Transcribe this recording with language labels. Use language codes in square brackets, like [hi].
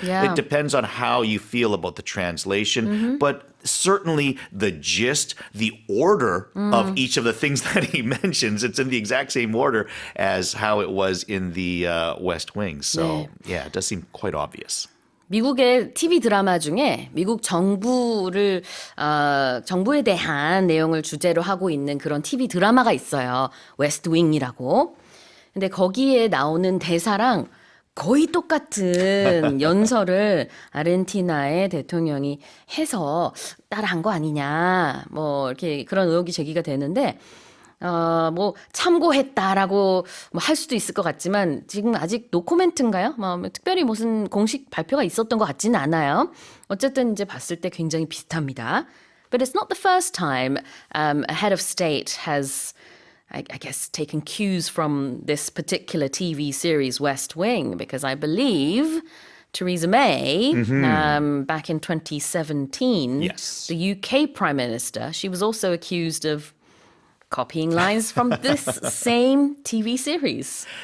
[en] Yeah. It depends on how you feel about the translation, but certainly the gist, the order of each of the things that he mentions, it's in the exact same order as how it was in the West Wing. So, yeah, it does seem quite obvious. [ko] 미국의 TV 드라마 중에 미국 정부에 대한 내용을 주제로 하고 있는 그런 TV 드라마가 있어요. 웨스트윙이라고. 근데 거기에 나오는 대사랑 거의 똑같은 연설을 아르헨티나의 대통령이 해서 따라한 거 아니냐. 뭐 이렇게 그런 의혹이 제기가 되는데 뭐 참고했다라고 뭐 할 수도 있을 것 같지만 지금 아직 노코멘트인가요? 뭐 특별히 무슨 공식 발표가 있었던 것 같지는 않아요. 어쨌든 이제 봤을 때 굉장히 비슷합니다. [en] But it's not the first time a head of state has I guess taken cues from this particular TV series West Wing because I believe Theresa May, back in 2017, Yes. the UK Prime Minister, she was also accused of copying lines from this same TV series.